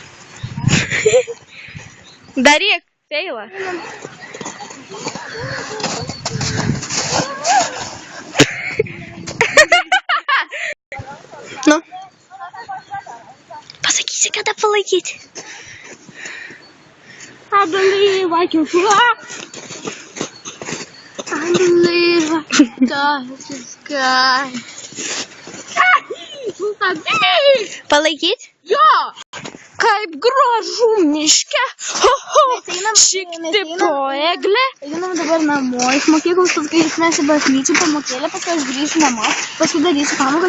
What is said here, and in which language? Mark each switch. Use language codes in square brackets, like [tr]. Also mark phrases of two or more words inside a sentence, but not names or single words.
[lt] Daryk, Teila. Nu. Pasakysi, kada palaikyti. [en] I believe I can fly. I believe I can touch the sky. [lt] Palaikyt? Jo! Kaip gražu miške. Ho, ho. Šikti po eglę. Einam dabar namo, iš mokyklos paskaitysimės į bažnyčią, pamokėlę, paskui aš grįšiu namo, paskui darysiu pamokas,